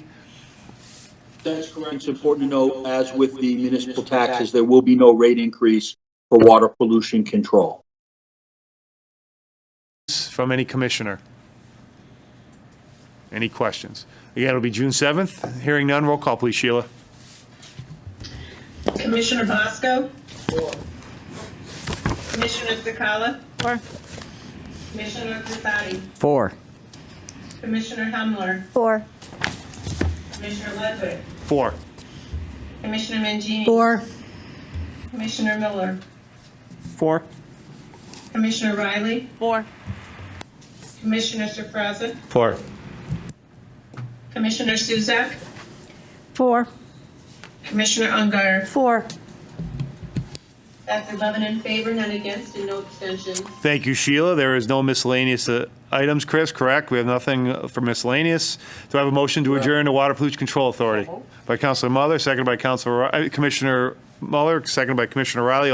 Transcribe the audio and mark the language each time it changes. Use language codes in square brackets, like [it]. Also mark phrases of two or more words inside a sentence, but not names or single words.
[en] That's correct. It's important to note, as with the municipal taxes, there will be no rate increase for water pollution control. From any commissioner? Any questions? Again, it'll be June 7th. Hearing none, roll call, please, Sheila. Commissioner Bosco. Commissioner Sakala. 4. Commissioner Crisati. 4. Commissioner Hemler. 4. Commissioner Ludwig. 4. Commissioner Mangini. 4. Commissioner Miller. 4. Commissioner Riley. 4. Commissioner Surprise. 4. Commissioner Suzak. 4. Commissioner Ungary. 4. That's 11 in favor, none against, and no abstentions. Thank you, Sheila. There is no miscellaneous items, Chris, correct? We have nothing for miscellaneous. Do I have a motion to adjourn the Water Pollution Control Authority? By Councilor Muller, seconded by Commissioner Muller, seconded by Commissioner Riley.